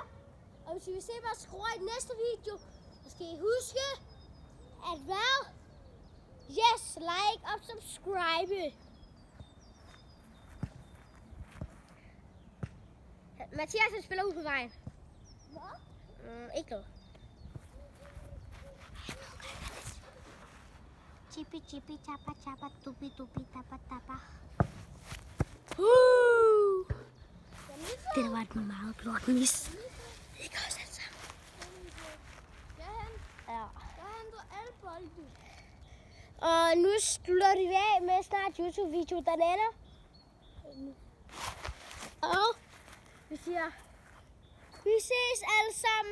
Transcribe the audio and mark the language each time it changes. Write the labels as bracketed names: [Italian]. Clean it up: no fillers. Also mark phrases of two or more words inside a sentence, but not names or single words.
[Danish] Og hvis I vil se mig skrue i den næste video, så skal I huske, at hvad? Yes, like og subscribe. Mathias han spiller ud på vejen. Hvad? Ikke noget. Chippy chippy tappa tappa dubi dubi tappa tappa. Det var et meget blot mis. Ikke også altså? Ja. Jeg henter alle bolde. Og nu slutter vi af med snart YouTube-video, der lander. Og vi siger, vi ses alle sammen.